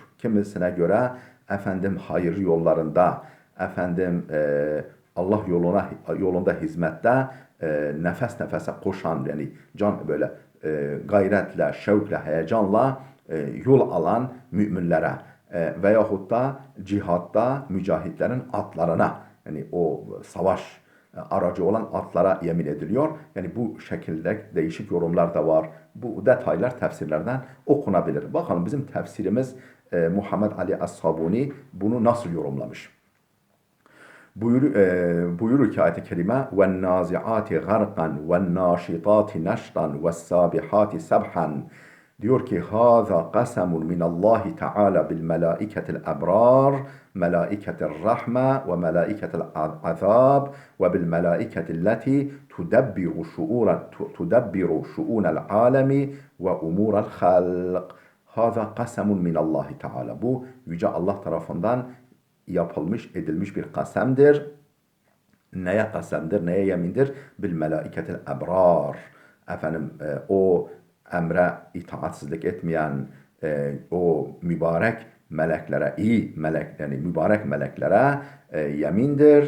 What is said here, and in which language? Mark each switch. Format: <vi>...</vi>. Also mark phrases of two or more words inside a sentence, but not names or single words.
<tr>Kimisine göre hayır yollarında, Allah yolunda hizmette nefes nefese koşan, yani can böyle gayretle, şevkle, heyecanla yol alan müminlere veyahut da cihatta mücahitlerin atlarına, yani o savaş aracı olan atlara yemin ediliyor. Yani bu şekilde değişik yorumlar da var. Bu detaylar tefsirlerden okunabilir. Bakalım bizim tefsirimiz Muhammed Ali Es-Sabuni bunu nasıl yorumlamış? Buyurur ki ayet-i kerime</tr> <ar>وَالنَّازِعَاتِ غَرْقًا وَالنَّاشِطَاتِ نَشْطًا وَالسَّابِحَاتِ سَبْحًا.</ar> <tr>Diyor ki</tr> <ar>هَذَا قَسَمٌ مِنَ اللّٰهِ تَعَالَى بِالْمَلَائِكَةِ الْأَبْرَارِ مَلَائِكَةِ الرَّحْمَةِ وَمَلَائِكَةِ الْعَذَابِ وَبِالْمَلَائِكَةِ الَّتِي تُدَبِّرُ شُؤُونَ الْعَالَمِ وَأُمُورَ الْخَلْقِ. هَذَا قَسَمٌ مِنَ اللّٰهِ تَعَالَى.</ar> <tr>Bu Yüce Allah tarafından yapılmış, edilmiş bir kasemdir. Neye kasemdir, neye yemindir?</tr> <ar>بالملائكة الأبرار.</ar> <tr>O emre itaatsizlik etmeyen o mübarek meleklere, iyi melek, yani mübarek meleklere yemindir.</tr>